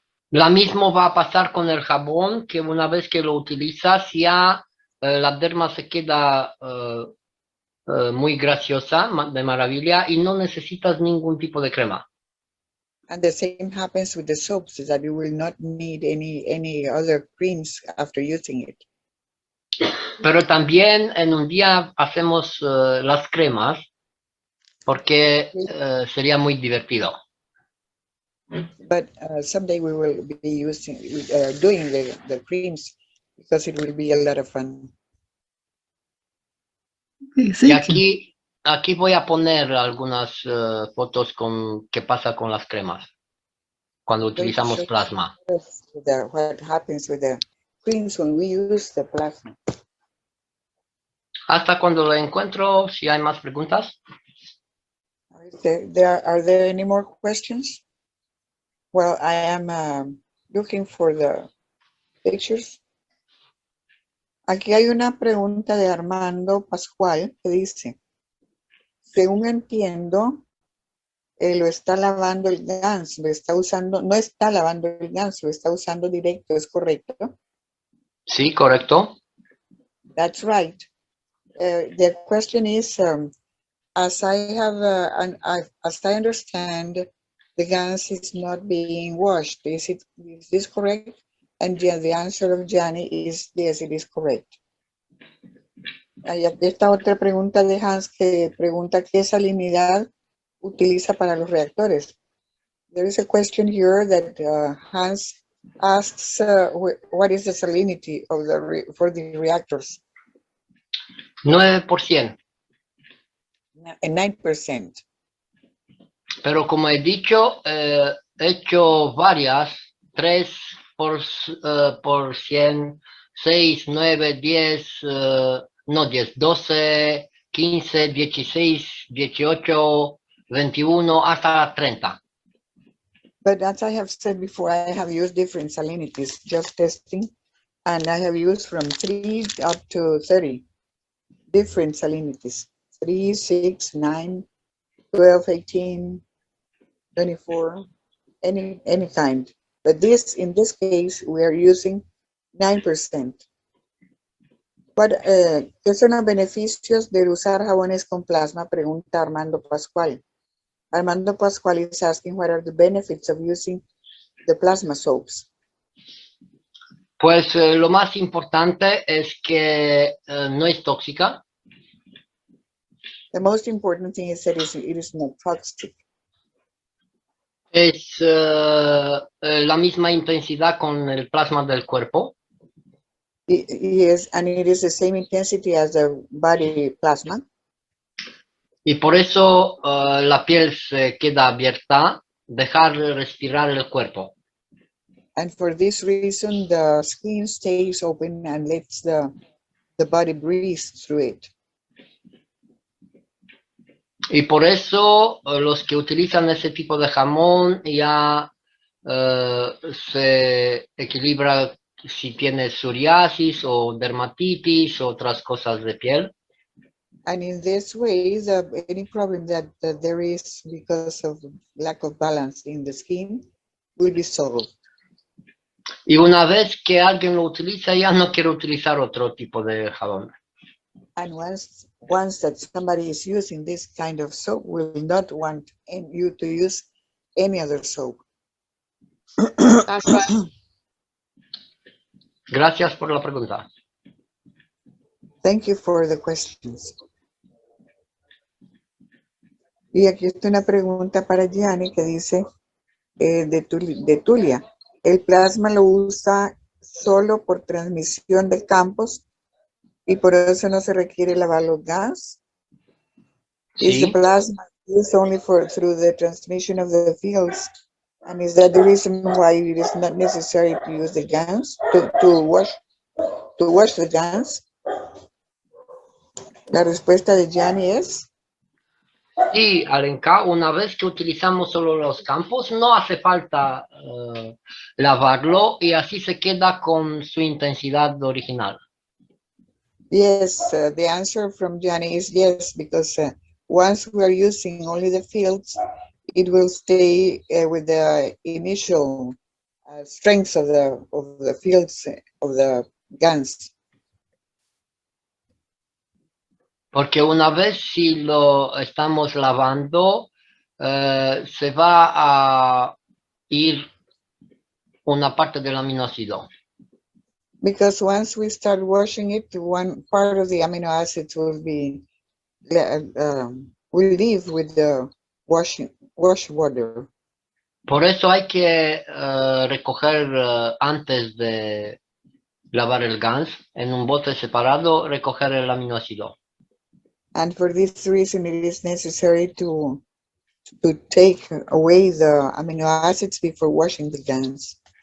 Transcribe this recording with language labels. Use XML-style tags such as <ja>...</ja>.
<es>Lo mismo va a pasar con el jabón, que una vez que lo utilizas ya la derma se queda muy graciosa, de maravilla, y no necesitas ningún tipo de crema.</es> <en>And the same happens with the soaps, is that you will not need any other creams after using it.</en> <es>Pero también en un día hacemos las cremas porque sería muy divertido.</es> <en>But someday we will be using doing the creams because it will be a lot of fun. Okay,</en> <es>Y</es> <en>thank you.</en> <es>aquí voy a poner algunas fotos con qué pasa con las cremas cuando utilizamos plasma.</es> <en>What happens with the creams when we use the plasma.</en> <es>Hasta cuando lo encuentro, si hay más preguntas.</es> <en>Are there any more questions? Well, I am looking for the pictures.</en> <es>Aquí hay una pregunta de Armando Pascual que dice, según entiendo, lo está lavando el GANS, lo está usando, no está lavando el GANS, lo está usando directo, ¿es correcto? Sí, correcto.</es> <en>That's right. The question is, as I understand, the GANS is not being washed. Is this correct? And yeah, the answer of Giani is yes, it is correct.</en> <es>Hay esta otra pregunta de Hans que pregunta qué salinidad utiliza para los reactores.</es> <en>There is a question here that Hans asks, what is the salinity of for the reactors?</en> <es>9%.</es> <en>9%.</en> <es>Pero como he dicho, he hecho varias, 3 por 100, 6, 9, 10, no 10, 12, 15, 16, 18, 21, hasta 30.</es> <en>But as I have said before, I have used different salinities, just testing, and I have used from 3 up to 30 different salinities, 3, 6, 9, 12, 18, 24, any kind. But in this case, we are using 9%.</en> <es>¿Qué son los beneficios de usar jabones con plasma? Pregunta Armando Pascual.</es> <en>Armando Pascual is asking what are the benefits of using the plasma soaps.</en> <es>Pues lo más importante es que no es tóxica.</es> <en>The most important thing is that it is not toxic.</en> <es>Es la misma intensidad con el plasma del cuerpo.</es> <en>Yes, and it is the same intensity as the body plasma.</en> <es>Y por eso la piel se queda abierta, dejar respirar el cuerpo.</es> <en>And for this reason, the skin stays open and lets the body breathe through it.</en> <es>Y por eso los que utilizan ese tipo de jamón ya se equilibra si tienes psoriasis o dermatitis o otras cosas de piel.</es> <en>And in this way, any problem that there is because of lack of balance in the skin will be solved.</en> <es>Y una vez que alguien lo utiliza, ya no quiere utilizar otro tipo de jabón.</es> <en>And once that somebody is using this kind of soap, will not want you to use any other soap. That's right.</en> <es>Gracias por la pregunta.</es> <en>Thank you for the questions.</en> <es>Y aquí está una pregunta para Giani que dice de Tulia. ¿El plasma lo usa solo por transmisión de campos y por eso no se requiere lavar los gas?</es> <en>Is the plasma used only through the transmission of the fields? And is that the reason why it is not necessary to use the gans, to wash the gans?</en> <es>La respuesta de Giani es Sí, Alenka, una vez que utilizamos solo los campos, no hace falta lavarlo y así se queda con su intensidad original.</es> <en>yes. The answer from Giani is yes, because once we are using only the fields, it will stay with the initial strength of the fields of the guns.</en> <es>Porque una vez si lo estamos lavando, se va a ir una parte del aminoácido.</es> <en>Because once we start washing it, one part of the amino acids will be will leave with the wash water.</en> <es>Por eso hay que recoger antes de lavar el GANS en un bote separado, recoger el aminoácido.</es> <en>And for this reason, it is necessary to take away the amino acids before washing the guns.</en>